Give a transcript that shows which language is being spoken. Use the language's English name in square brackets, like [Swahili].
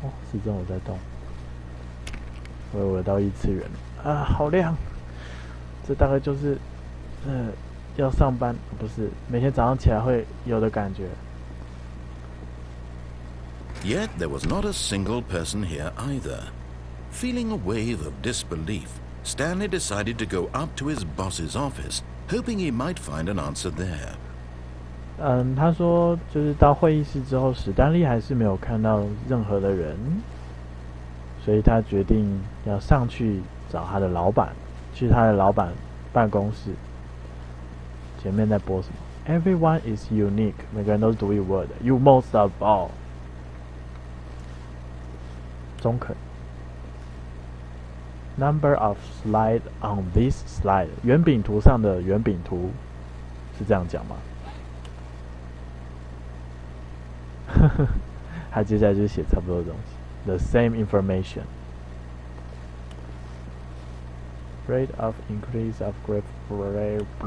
[Chinese] 时针我在动。我以为到异次元了啊，好亮！这大概就是，要上班不是每天早上起来会有的感觉。 [English] Yet there was not a single person here either. Feeling a wave of disbelief, Stanley decided to go up to his boss's office, hoping he might find an answer there. [Chinese] 他说就是到会议室之后，史丹利还是没有看到任何的人。所以他决定要上去找他的老板，去他的老板办公室。前面在播什么 ？ [English] Everyone is unique， [Chinese] 每个人都是独一无二的。 [English] You most of all。 [Chinese] 中肯。 [English] Number of slide on this slide， [Chinese] 圆饼图上的圆饼图是这样讲吗？他接下来就写差不多的东西。 [English] The same information. Rate of increase of growth rate.